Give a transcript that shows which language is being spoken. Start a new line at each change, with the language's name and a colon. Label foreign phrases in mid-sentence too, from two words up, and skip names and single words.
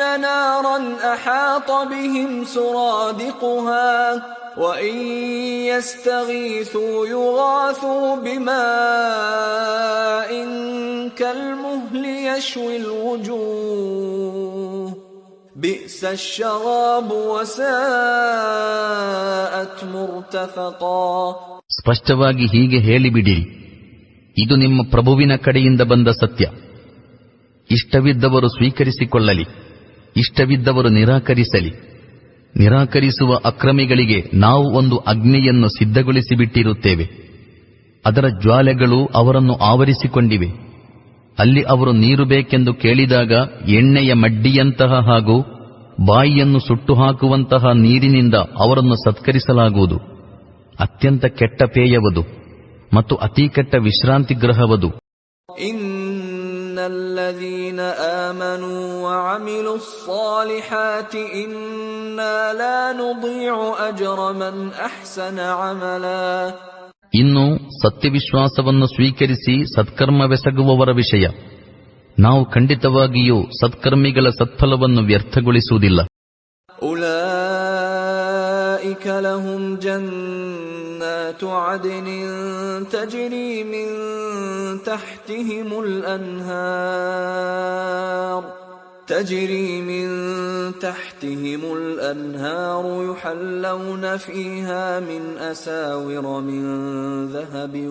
Arabic: نَارًا أَحَاطَ بِهِمْ سُرَادِقُهَا وَإِنْ يَسْتَغِيثُوا يُغَاثُوا بِمَاءٍ كَالْمُهْلِ يَشْوِي الْوُجُوهَ بِئْسَ الشَّرَابُ وَسَاءَتْ مُرْتَفَقًا.
Kannada: ಸ್ಪಷ್ಟವಾಗಿ ಹೀಗೆ ಹೇಳಿಬಿಡಿರಿ, ಇದು ನಿಮ್ಮ ಪ್ರಭುವಿನ ಕಡೆಯಿಂದ ಬಂದ ಸತ್ಯ. ಇಷ್ಟವಿದ್ದವರು ಸ್ವೀಕರಿಸಿಕೊಳ್ಳಲಿ, ಇಷ್ಟವಿದ್ದವರು ನಿರಾಕರಿಸಲಿ. ನಿರಾಕರಿಸುವ ಅಕ್ರಮಿಗಳಿಗೆ ನಾವು ಒಂದು ಅಗ್ನಿಯನ್ನು ಸಿದ್ಧಗೊಳಿಸಿಬಿಟ್ಟಿರುತ್ತೇವೆ. ಅದರ ಜ್ವಾಲೆಗಳು ಅವರನ್ನು ಆವರಿಸಿಕೊಂಡಿವೆ. ಅಲ್ಲಿ ಅವರು ನೀರು ಬೇಕೆಂದು ಕೇಳಿದಾಗ ಎಣ್ಣೆಯ ಮಡ್ಡಿಯಂತಹ ಹಾಗೂ ಬಾಯಿಯನ್ನು ಸುಟ್ಟು ಹಾಕುವಂತಹ ನೀರಿನಿಂದ ಅವರನ್ನು ಸತ್ಕರಿಸಲಾಗುವುದು. ಅತ್ಯಂತ ಕೆಟ್ಟ ಪೇಯವದು ಮತ್ತು ಅತೀ ಕೆಟ್ಟ ವಿಶ್ರಾಂತಿ ಗೃಹವದು.
Arabic: الذين آمنوا وعملوا الصالحات إنا لا نضيع أجر من أحسن عملا.
Kannada: ಇನ್ನು ಸತ್ಯವಿಶ್ವಾಸವನ್ನು ಸ್ವೀಕರಿಸಿ ಸತ್ಕರ್ಮವೆಸಗುವವರ ವಿಷಯ, ನಾವು ಖಂಡಿತವಾಗಿಯೂ ಸತ್ಕರ್ಮಿಗಳ ಸತ್ಫಲವನ್ನು ವ್ಯರ್ಥಗೊಳಿಸುವುದಿಲ್ಲ.
Arabic: أولئك لهم جنات عدن تجري من تحتهم الأنهار يحلون فيها من أساور من ذهب